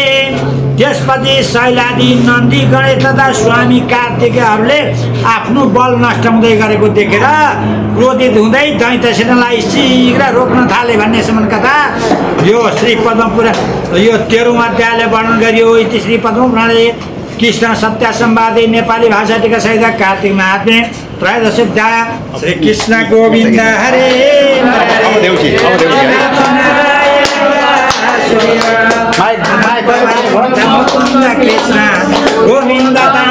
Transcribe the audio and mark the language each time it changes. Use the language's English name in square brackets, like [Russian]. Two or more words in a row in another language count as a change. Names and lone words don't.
[Nepali] त्यसपछि शैलादी नन्दी गणेश तथा स्वामी कार्तिकेयहरूले आफ्नो बल नष्ट हुँदै गरेको देखेर क्रोधित हुँदै दैत्य सेनालाई शीघ्र रोक्न थाले भन्नेसम्म कथा यो श्री पद्मपुराण यो 13औं अध्यायले वर्णन गरियो। [Sanskrit] इति श्री पद्मपुराणे कृष्ण सत्य संवादे [Nepali] नेपाली भाषा टीका सहित [Sanskrit] कार्तिक महात्म्य त्रयोदश अध्याय। श्री कृष्ण गोविन्द हरे कृष्ण गोविन्द